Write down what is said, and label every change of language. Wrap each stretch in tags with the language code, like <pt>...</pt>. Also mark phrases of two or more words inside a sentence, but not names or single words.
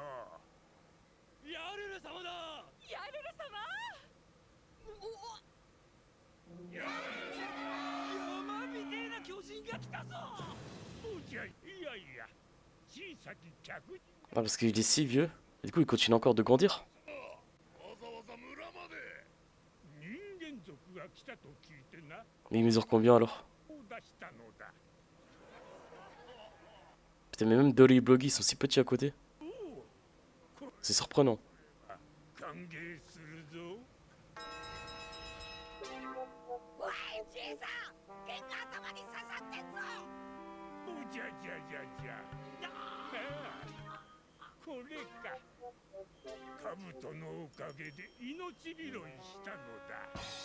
<ja>ヤルル様だ。ヤルル様？山みてえな巨人が来たぞ。おじゃ、いやいや。小さき客人。</ja> <fr>Ah, parce qu'il est si vieux. Et du coup, il continue encore de grandir.</fr> <ja>わざわざ村まで。人間族が来たと聞いてな。</ja> <fr>Mais il mesure combien alors?</fr> <ja>出したのだ。</ja> <fr>Putain, mais même Dolly et Bloggy ils sont si petits à côté. C'est surprenant.</fr> <ja>歓迎するぞ。おい、じいさん、剣が頭に刺さってんぞ。おじゃじゃじゃじゃ。ああ、これか。兜のおかげで命拾いしたのだ。</ja>